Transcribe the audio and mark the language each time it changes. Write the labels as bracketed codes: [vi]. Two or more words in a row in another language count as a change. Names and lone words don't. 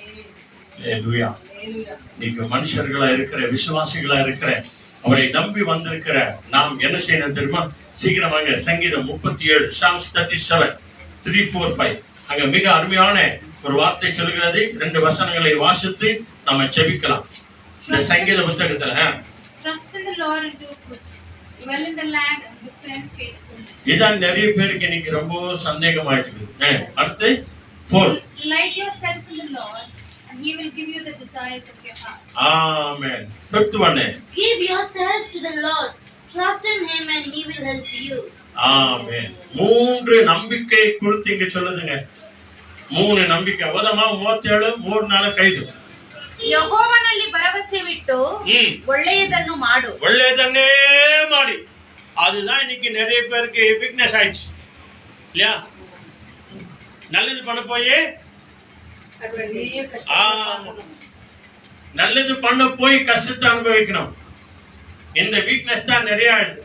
[ta] நீங்க மனுஷர்களா இருக்கிற, விசுவாசிகளா இருக்கிற, அவரை நம்பி வந்திருக்கிற நாம் என்ன செய்யணும் தெரியுமா? சீக்கிரம் வாங்க, சங்கீதம் 37, Psalms 37, 3, 4, 5. அங்க மிக அருமையான ஒரு வார்த்தை சொல்கிறது. 2 வசனங்களை வாசித்து நம்ம ஜெபிக்கலாம். இந்த சங்கீத புத்தகத்துல [en] Trust in the Lord and do good. Dwell in the land and befriend faithfulness. [ta] இதான் நிறைய பேருக்கு இன்னைக்கு ரொம்ப சந்தேகமாயிருக்கு. அடுத்து 4. [en] Delight yourself in the Lord and he will give you the desires of your heart. [ta] ஆமென். [en] 5th one. Give yourself to the Lord. Trust in him and he will help you. [ta] ஆமென். 3 நம்பிக்கை குறித்து இங்க சொல்லுதுங்க. [kn] 3 ನಂಬಿಕೆ. ಓದಮ್ಮ 37, 3-4-5. ಯೆಹೋವನಲ್ಲಿ ಭರವಸೆವಿಟ್ಟು ಒಳ್ಳೆಯದನ್ನು ಮಾಡು. ಒಳ್ಳೆಯದನ್ನೇ ಮಾಡಿ. [ta] அதுதான் இன்னைக்கு நிறைய பேருக்கு வீக்னஸ் ஆயிடுச்சு இல்லையா? நல்லது பண்ண போய் நல்லது பண்ண போய் கஷ்டத்தை அனுபவிக்கணும். இந்த வீக்னஸ் தான் நிறைய ஆயிடுது.